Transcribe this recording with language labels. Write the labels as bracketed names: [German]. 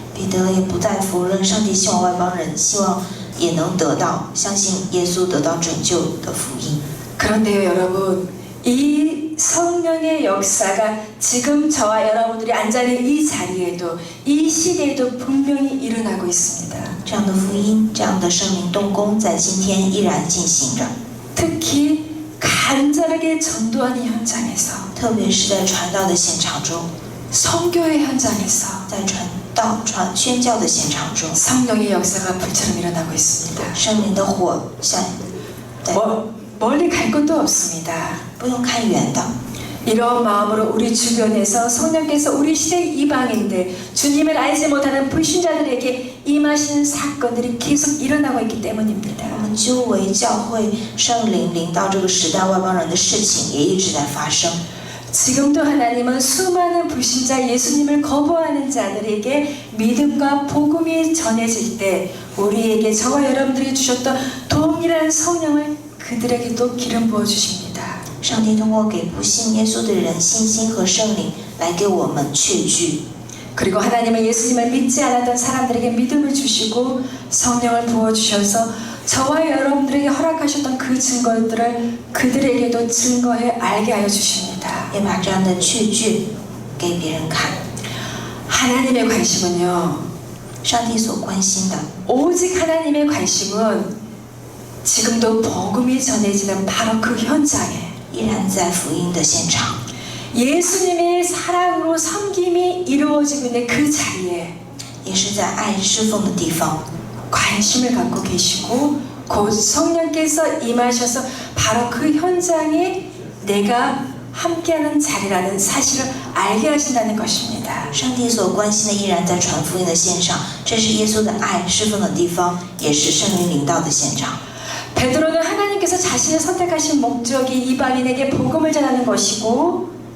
[Chinese] 彼得也不再否认上帝希望外邦人希望也能得到相信耶稣得到拯救的福音。 [Korean] 그런데요, 여러분, 이 성령의 역사가 지금 저와 여러분들이 앉아있는 이 자리에도 이 시대에도 분명히 일어나고 있습니다. [Chinese] 这样的福音，这样的圣灵动工，在今天依然进行着。 [Korean] 특히 간절하게 전도하는 현장에서, [Chinese] 特别是在传道的现场中， [Korean] 선교의 현장에서 [Chinese] 在宣教的现场中， [Korean] 성령의 역사가 불처럼 일어나고 있습니다. [Chinese] 圣灵的火像，对， [Korean] 멀리 갈 것도 없습니다. [Chinese] 不用看远的。 [Korean] 이런 마음으로 우리 주변에서 성령께서 우리 시대 이방인들, 주님을 알지 못하는 불신자들에게 임하시는 사건들이 계속 일어나고 있기 때문입니다. [Chinese] 我们周围教会圣灵临到这个时代外邦人的事情也一直在发生。 [Korean] 지금도 하나님은 수많은 불신자 예수님을 거부하는 자들에게 믿음과 복음이 전해질 때 우리에게 저와 여러분들이 주셨던 동일한 성령을 그들에게도 기름 부어주십니다. [Chinese] 上帝通过给不信耶稣的人信心和圣灵来给我们确据。 [Korean] 그리고 하나님은 예수님을 믿지 않았던 사람들에게 믿음을 주시고 성령을 부어주셔서 저와 여러분들에게 허락하셨던 그 증거들을 그들에게도 증거해 알게 하여 주십니다. [Chinese] 也把这样的确据给别人看。 [Korean] 하나님의 관심은요, [Chinese] 上帝所关心的， [Korean] 오직 하나님의 관심은 지금도 복음이 전해지는 바로 그 현장에 [Chinese] 依然在福音的现场， [Korean] 예수님의 사랑으로 섬김이 이루어지고 있는 그 자리에 [Chinese] 也是在爱侍奉的地方。 [Korean] 관심을 갖고 계시고 곧 성령께서 임하셔서 바로 그 현장에 내가 함께하는 자리라는 사실을 알게 하신다는 것입니다. [Chinese] 上帝所关心的依然在传福音的线上，这是耶稣的爱侍奉的地方，也是聖靈領導的現場。 [Korean] 베드로는 하나님께서 자신을 선택하신 목적이 이방인에게 복음을 전하는 것이고